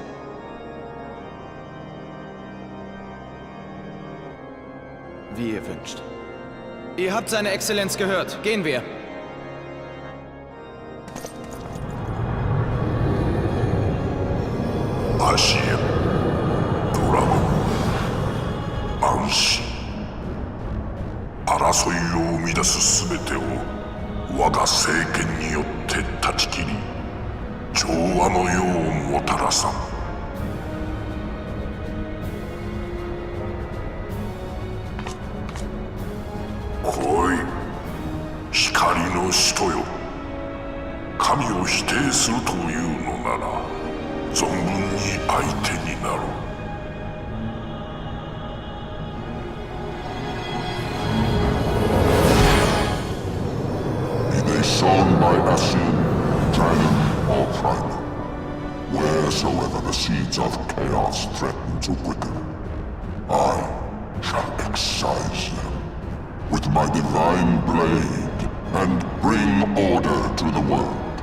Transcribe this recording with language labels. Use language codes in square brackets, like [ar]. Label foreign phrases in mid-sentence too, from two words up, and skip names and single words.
[de] Wie ihr wünscht. Ihr habt seine Exzellenz gehört. Gehen wir. Ashir, Dragon, Anshi. [ja] 争いを生み出す全てを我が聖剣によって断ち切り調和の世をもたらさん。来い、光の使徒よ。神を否定するというのなら存分に相手になろう。 [en] Sown by Ashen, Dragon, or Prime, wheresoever the seeds of chaos threaten to quicken, I shall excise them with my divine blade and bring order to the world.